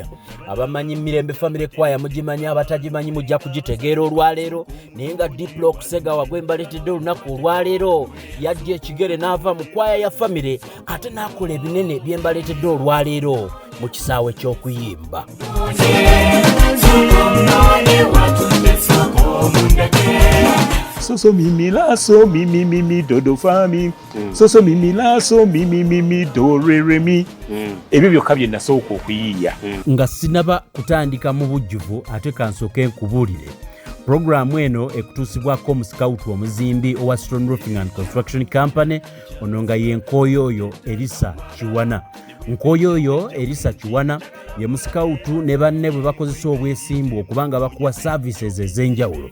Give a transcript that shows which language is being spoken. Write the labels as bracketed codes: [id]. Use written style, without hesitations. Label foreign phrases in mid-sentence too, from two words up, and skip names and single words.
[lg] Abamanyi Mirembe Famire Kwaya mugimanyi, abatagimanyi mujja kugitegeera olwaleero, naye nga Diplok Segawa gwe mbaleetedde olunaku olwaleero yajja ekigere n'ava mu kwaya ya famire ate n'akola ebinene bye mbaleetedde olwaleero mu kisaawe ky'okuyimba. Soso mimi la so mimi dodo fami soso mimi la so mimi do re mi ebyo byokka bye nasooka okuyiiya nga sinaba kutandika mu bujjuvu ate kansooke nkubuulire. Programu eno ekutuusibwako mu scout omuzimbi owa Stone Roofing and Construction Company ono nga ye Nkooyooyo Elisa Kiwana. Nkooyooyo Elisa Kiwana ye musikawutu ne banne bwe bakozesa obwesimbu okubanga bakuwa services ez'enjawulo.